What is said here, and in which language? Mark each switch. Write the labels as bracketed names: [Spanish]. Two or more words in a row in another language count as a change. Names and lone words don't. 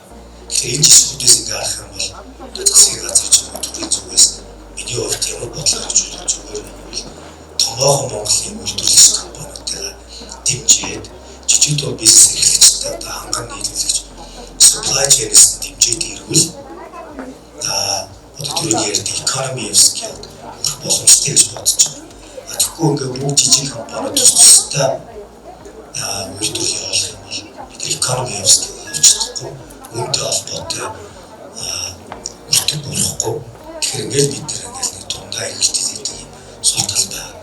[Mongolian] Тэгэхээр энэ жишүүдээс ингээд харах юм бол засгийн газар ч төрийн зүгээс миний хувьд ямар бодлого хэрэгжүүлэх зүгээр байвал томоохон Монголын үйлдвэрлэгч компаниудаа дэмжиж жижиг дунд бизнес эрхлэгчтэй одоо ханган нийлүүлэгч [English] supply chain- [Mongolian] ээс дэмжиж ирвэл одоо түрүүний ярьдаг [English] economy of scale [Mongolian] боломжтой гэж бодож байна. Тэгэхгүй ингээд бүгд жижиг компаниуд тустай үйлдвэр явуулах юм бол экономи явуулахгүй үүнтэй холбоотой өртөг болохгүй. Тэгэхээр ингээд бид нэр ингээд нэг дундаа хэрэгтэй гэдэг юм сул тал байдаг.